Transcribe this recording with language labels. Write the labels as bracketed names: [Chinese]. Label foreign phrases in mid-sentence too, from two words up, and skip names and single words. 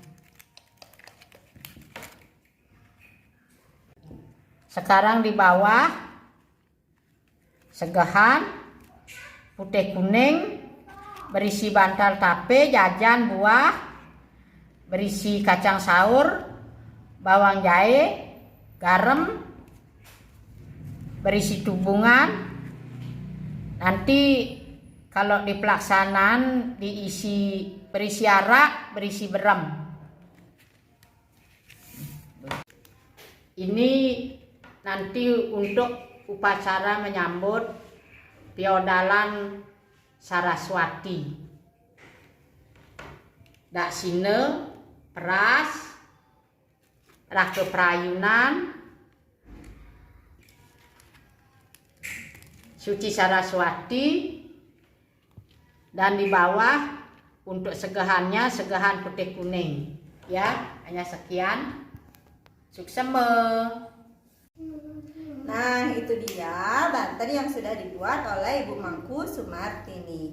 [Indonesian] Sekarang di bawah segahan putih kuning, berisi bantal tape, jajan, buah, berisi kacang saur, bawang jahe, garam, berisi tubungan. Nanti kalau di pelaksanaan berisi arak, berisi berem. Ini nanti untuk upacara menyambut Piodalan Saraswati. Dak sine, peras, raka perayunan, Suci Saraswati, dan di bawah untuk segahannya segahan putih kuning. Ya, hanya sekian. Suksema. Nah, itu dia banten yang sudah dibuat oleh Ibu Mangku Sumartini.